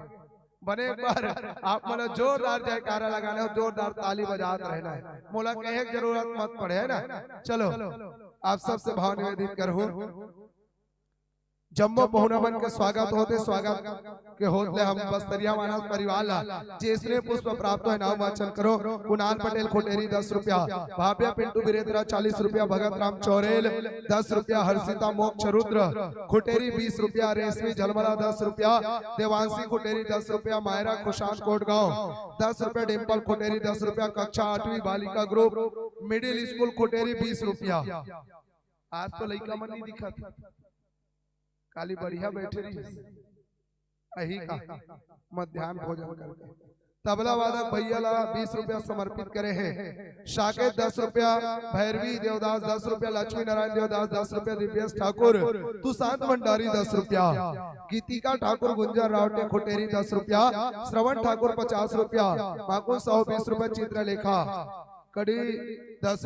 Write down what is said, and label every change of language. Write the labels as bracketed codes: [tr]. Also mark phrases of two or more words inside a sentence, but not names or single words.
[hne] बने एक बार आप मतलब जोरदार जयकारा लगाने और जोरदार ताली बजाते रहना है, मोला कहे जरूरत मत पड़े है ना। चलो आप सबसे भाव निवेदित करूं, जम्मो पहुनावन के स्वागत होते स्वागत के होते हम बस्तरिया मानस परिवार ला जिसने पुष्प प्राप्त है नाम वाचन करो। कुणाल पटेल खोटेरी 10 रुपया, भाव्या पिंटू बिरेतरा 40 रुपया, भगत राम चौरेल 10 रुपया, हर्षिता मोक्ष रुद्र खोटेरी 20 रुपया, रेशमी झलमला 10 रुपया, देवांशी खोटेरी 10 रुपया, मायरा खुशान कोटगांव 10 रुपया, डिम्पल खोटेरी 10 रुपया, कक्षा 8वीं बालिका ग्रुप मिडिल स्कूल खोटेरी 20 रुपया। आज तो लड़का मन नहीं दिखा था, काली बढ़िया बैठे रही अही का मध्याह्न भोजन करके तबला वादक भैया ला 20 रुपया समर्पित करे हैं। शाके 10 रुपया, भैरवी देवदास 10 रुपया, लक्ष्मी नारायण देवदास 10 रुपया, दिव्येश ठाकुर तुषांत भंडारी 10 रुपया, गीतिका ठाकुर गुंजर रावटे खोटेरी 10 रुपया, श्रवण ठाकुर 50 रुपया, माकुल साहू 20 रुपया, चित्रलेखा कड़ी 10